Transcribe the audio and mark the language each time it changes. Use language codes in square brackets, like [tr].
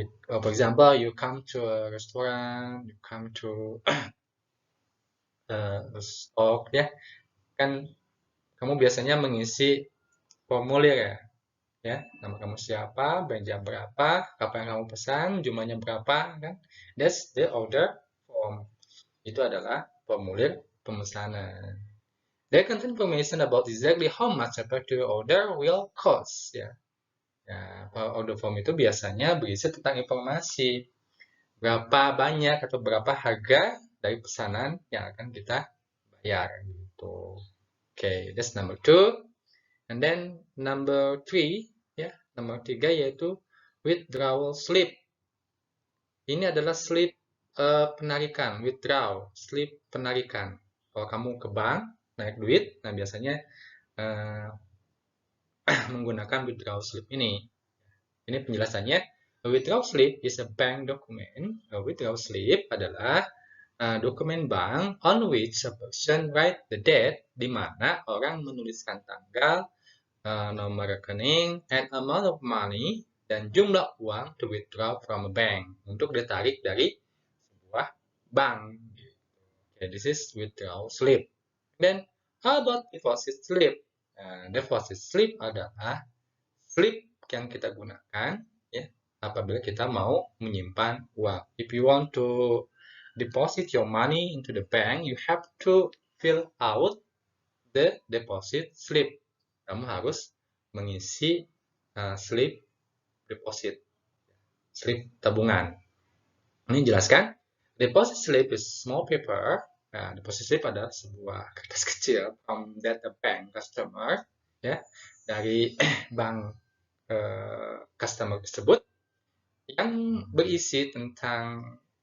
[en] For example, you come to a restaurant, you come to a store, [id] kan kamu biasanya mengisi formulir nama kamu siapa, jam berapa, kapan kamu pesan, jumlahnya berapa, kan? [en] That's the order form. [id] Itu adalah formulir pemesanan. [en] They contain information about exactly how much a particular order will cost. [id] Ya, order form itu biasanya berisi tentang informasi berapa banyak atau berapa harga dari pesanan yang akan kita bayar gitu. [en] Okay, that's number 2. And then number 3, [id] ya, nomor 3 yaitu [en] withdrawal slip. [id] Ini adalah slip penarikan, withdraw, slip penarikan. Kalau kamu ke bank naik duit, nah biasanya menggunakan withdrawal slip ini. Ini penjelasannya. [en] A withdrawal slip is a bank document. A withdrawal slip [id] adalah dokumen bank [en] on which a person write the date, [id] di mana orang menuliskan tanggal, nomor rekening, [en] and amount of money, [id] dan jumlah uang [en] to withdraw from a bank, [id] untuk ditarik dari sebuah bank. [en] Okay, this is withdrawal slip. Then, how about deposit slip? [id] Deposit slip adalah slip yang kita gunakan ya apabila kita mau menyimpan uang. [en] If you want to deposit your money into the bank, you have to fill out the deposit slip. [id] Kamu harus mengisi slip deposit, slip tabungan. Ini jelaskan. [en] Deposit slip is small paper. [id] Deposit slip adalah sebuah kertas kecil [en] from that bank customer, [id] ya, dari bank customer tersebut, yang berisi tentang